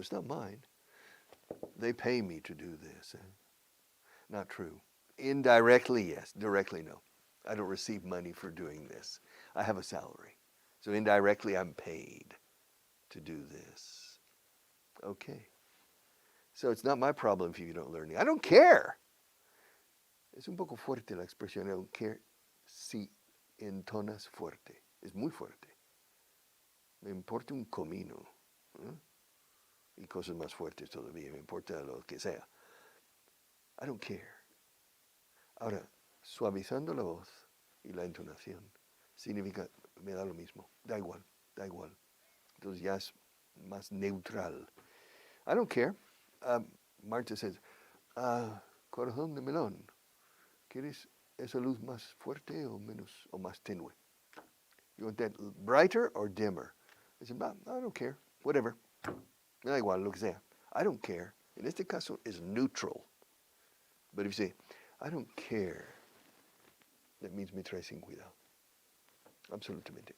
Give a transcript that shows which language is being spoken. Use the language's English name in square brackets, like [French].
[English] It's not mine. They pay me to do this. Not true. Indirectly, yes. Directly, no. I don't receive money for doing this. I have a salary. So indirectly, I'm paid to do this. Okay. So it's not my problem if you don't learn. I don't care. [Spanish] Es un poco fuerte la expresión. I don't care si entonas fuerte. Es muy fuerte. Me importa un comino. Y cosas más fuertes todavía. Me importa lo que sea. I don't care. Ahora, suavizando la voz y la entonación significa, me da lo mismo. Da igual, da igual. Entonces ya es más neutral. I don't care. Marta says, corazón de melón, ¿quieres esa luz más fuerte o menos o más tenue? [English] You want that brighter or dimmer? I said, I don't care. Whatever. [Spanish] Me da igual, lo que sea. [English] I don't care. [Spanish] En este caso [English] is neutral. But if you say, I don't care, that means [Spanish] me trae sin cuidado. Absolutamente.